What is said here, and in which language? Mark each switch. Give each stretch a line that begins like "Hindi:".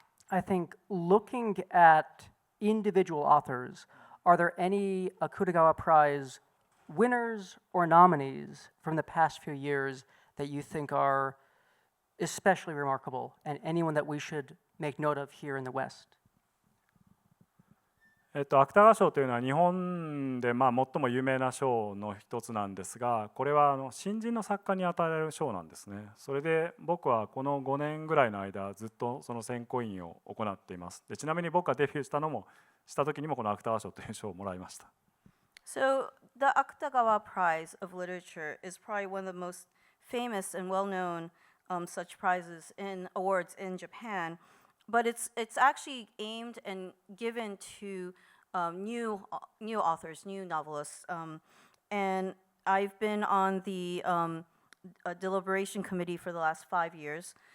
English: I think looking at individual authors, are there any Akutagawa Prize winners or nominees from the past few years that you think are especially remarkable and anyone that we should make note of here in the West?
Japanese: 芥川賞というのは日本で最も有名な賞の一つなんですが、これは新人の作家に与えられる賞なんですね。それで僕はこの5年ぐらいの間ずっとその選考員を行っています。でちなみに僕がデビューした時にもこの芥川賞という賞をもらいました。
English: So the Akutagawa Prize of Literature is probably one of the most famous and well-known such prizes in awards in Japan, but it's actually aimed and given to new authors, new novelists, and I've been on the deliberation committee for the last 5 years.